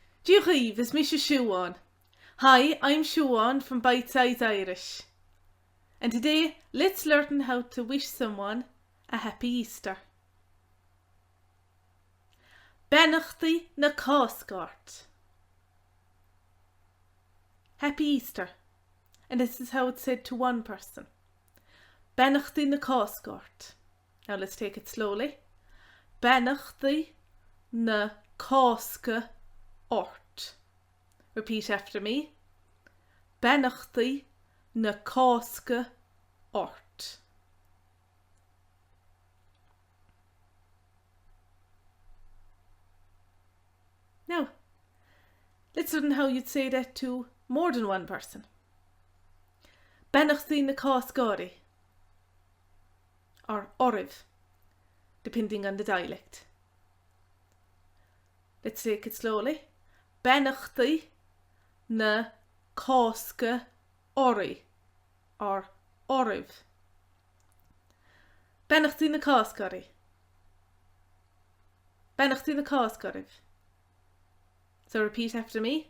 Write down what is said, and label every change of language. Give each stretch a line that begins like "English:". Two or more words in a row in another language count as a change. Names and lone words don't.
Irish: Oraibh is Misha Siobhan.
English: Hi, I'm Siobhan from Bite Size Irish. And today, let's learn how to wish someone a happy Easter.
Irish: Beannachtaí na Cásca.
English: Happy Easter. And this is how it's said to one person.
Irish: Beannachtaí na Cásca.
English: Now let's take it slowly.
Irish: Beannachtaí na Cásca.
English: Repeat after me.
Irish: Beannachtaí na Cásca.
English: Now, let's learn how you'd say that to more than one person.
Irish: Beannachtaí na Cásca or oraibh,
English: depending on the dialect. Let's take it slowly.
Irish: Beannachtaí na Cásca or oraibh. Beannachtaí na Cásca. Beannachtaí na Cásca.
English: So repeat after me.